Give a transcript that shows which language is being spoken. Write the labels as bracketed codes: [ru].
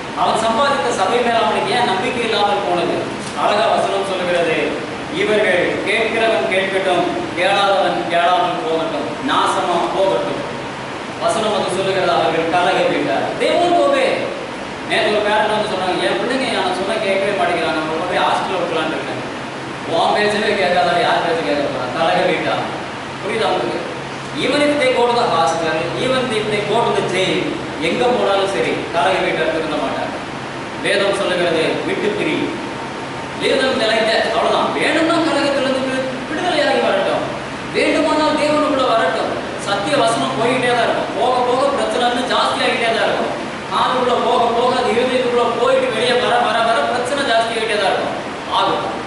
[ta] அவன் சம்பாதித்த சபை மேல் அவனுக்கு ஏன் நம்பிக்கை இல்லாமல் போனது? அழகா வசனம் சொல்லுகிறது, இவர்கள் கேட்கிறவன் கேட்கட்டும், கேளாதவன் கேளாமல் போகட்டும், நாசமா போகட்டும். வசனம் வந்து சொல்லுகிறது, அவர்கள் கலகமிட்டார். [en] They won't obey. [ta] நேற்று ஒரு பேரண்ட் வந்து சொன்னாங்க, என் பிள்ளைங்க நான் சொன்ன கேட்கவே மாட்டேங்கிறாங்க, அவங்க போய் ஹாஸ்டலில் விட்டுலான்னு இருக்கேன். உன் பேச்சவே கேட்காதா, யார் பேச்சு கேட்க போறான்? கலகமிட்டா. புரியுதா உங்களுக்கு? [en] Even if they go to the hospital, even if they go to the jail, [ta] எங்க போனாலும் சரி கலகமிட்டார் திருந்த மாட்டார். வேதம் சொல்லுகிறது, விட்டு பிரி. வேதம் நிலைத்த அவ்வளவுதான். வேணும்னா கலகத்திலிருந்து விடுதலையாகி வரட்டும், வேண்டுமானால் தேவனுக்குள்ள வரட்டும். சத்திய வசனம் போய்கிட்டே தான் இருக்கும். போக போக பிரச்சனை ஜாஸ்தியாகிட்டே தான் இருக்கும். காதுக்குள்ள போக போக அது இருதயத்துக்குள்ள போயிட்டு வெளியே வர வர வர பிரச்சனை ஜாஸ்தியாகிட்டே தான் இருக்கும். ஆகும்.